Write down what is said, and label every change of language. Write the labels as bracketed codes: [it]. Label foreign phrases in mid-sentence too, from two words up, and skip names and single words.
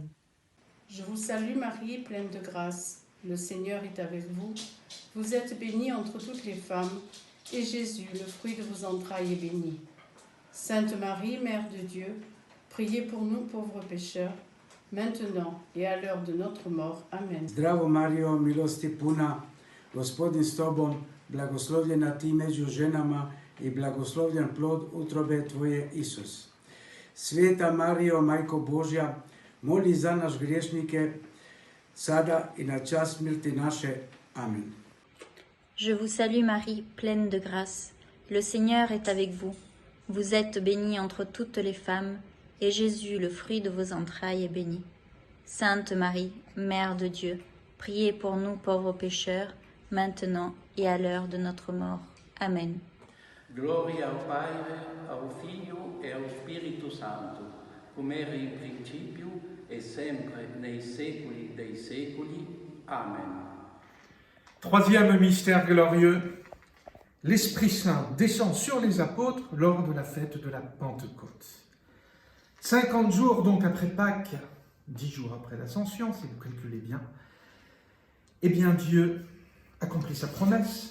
[fr] Je vous salue Marie, pleine de grâce. Le Seigneur est avec vous. Vous êtes bénie entre toutes les femmes, et Jésus, le fruit de vos entrailles, est béni. Sainte Marie, Mère de Dieu, priez pour nous pauvres pécheurs, maintenant et à l'heure de notre mort. Amen. [hr] Zdravo Mario, milosti puna, Gospodin s tobom, blagoslovljena ti među ženama i blagoslovljen plod utrobe tvoje, Isus. Sveta Mario, Majko Božja, moli za nas griješnike, sada i na čas smrti naše. Amen. [fr] Je vous salue Marie, pleine de grâce. Le Seigneur est avec vous. Vous êtes bénie entre toutes les femmes, et Jésus, le fruit de vos entrailles, est béni. Sainte Marie, Mère de Dieu, priez pour nous pauvres pécheurs, maintenant et à l'heure de notre mort. Amen. [it] Gloria al Padre, al Figlio e allo Spirito Santo, come era in principio e sempre nei secoli dei secoli. Amen. [fr] Troisième mystère glorieux, l'Esprit Saint descend sur les apôtres lors de la fête de la Pentecôte. 50 jours donc après Pâques, 10 jours après l'Ascension, si vous calculez bien, eh bien Dieu accomplit sa promesse.